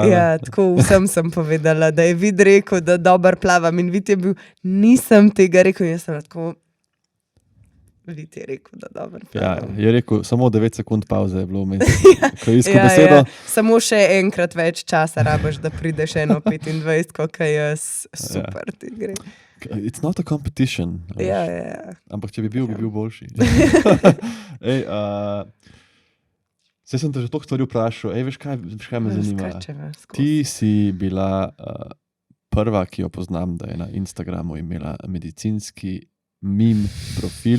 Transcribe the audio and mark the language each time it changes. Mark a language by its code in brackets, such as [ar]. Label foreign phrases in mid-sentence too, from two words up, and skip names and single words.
[sl] Ja, tako vsem sem povedala, da je vid rekel, da dober plavam in vid je bil, nisem tega rekel, jaz sem tako, vid je rekel, da dober plavam. Je rekel, samo 9 sekund pauze je bilo vmes, ko je iskal besedo. Samo še enkrat več časa rabaš, da prideš 1:25, koliko jaz, super ti gre. [en] It's not a competition. [sl] Ja. Ampak če bi bil boljši. Saj sem te že toliko stvari vprašal. Veš kaj me zanima? Ti si bila prva, ki jo poznam, da je na Instagramu imela medicinski meme profil.